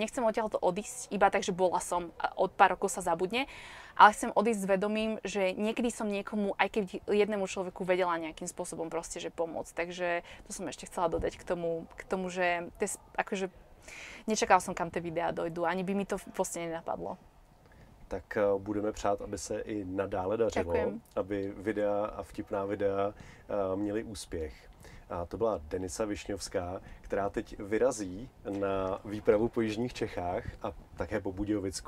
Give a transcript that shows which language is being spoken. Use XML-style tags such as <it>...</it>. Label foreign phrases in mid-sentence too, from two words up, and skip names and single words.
<sk>Nechcem odtiaľto odísť iba tak, že bola som a od pár rokov sa zabudne, ale chcem odísť s vedomím, že niekedy som niekomu, aj keď jednému človeku vedela nejakým spôsobom proste, že pomôcť. Takže to som ešte chcela dodať k tomu, že akože nečakal som, kam tie videá dojdú, ani by mi to vlastně nenapadlo.</sk> <cs>Tak budeme přát, aby se i nadále dařilo, Děkujem. aby videa a vtipná videa měly úspěch. A to byla Denisa Višňovská, která teď vyrazí na výpravu po jižních Čechách a také po Budějovicku.</cs>